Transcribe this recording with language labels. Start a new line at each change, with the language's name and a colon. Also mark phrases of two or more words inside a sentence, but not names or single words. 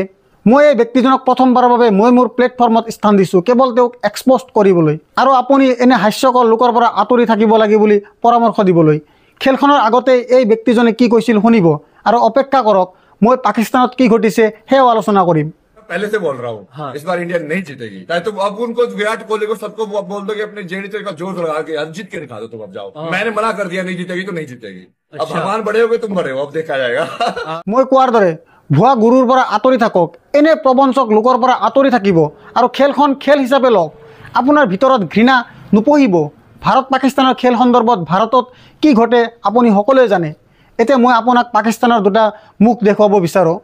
Assamese: মই এই ব্যক্তিজনক প্ৰথমবাৰৰ বাবে মই মোৰ প্লেটফৰ্মত স্থান দিছোঁ কেৱল তেওঁক এক্সপ'জ কৰিবলৈ, আৰু আপুনি এনে হাস্যকৰ লোকৰ পৰা আঁতৰি থাকিব লাগে বুলি পৰামৰ্শ দিবলৈ। খেলখনৰ আগতে এই ব্যক্তিজনে কি কৈছিল শুনিব আৰু অপেক্ষা কৰক, মই পাকিস্তানত কি ঘটিছে সেয়াও আলোচনা কৰিম।
Hindi: पहले से बोल रहा हूँ हाँ। इस बार इंडिया नहीं जीतेगी। चाहे तुम अब उनको विराट कोहली को सबको बोल दो कि अपने जेडी का जोर लगा के अब जीत के दिखा दो, तुम अब जाओ। मैंने मना कर दिया नहीं जीतेगी तो नहीं जीतेगी। अब भगवान बड़े हो गए, तुम बड़े हो, अब देखा जाएगा।
Assamese: মই কোৱাৰ দৰে ভুৱা গুৰুৰ পৰা আঁতৰি থাকক, এনে প্ৰবঞ্চক লোকৰ পৰা আঁতৰি থাকিব আৰু খেলখন খেল হিচাপে লওক। আপোনাৰ ভিতৰত ঘৃণা নুপুহিব। ভাৰত পাকিস্তানৰ খেল সন্দৰ্ভত ভাৰতত কি ঘটে আপুনি সকলোৱে জানে। এতিয়া মই আপোনাক পাকিস্তানৰ দুটা মুখ দেখুৱাব বিচাৰোঁ।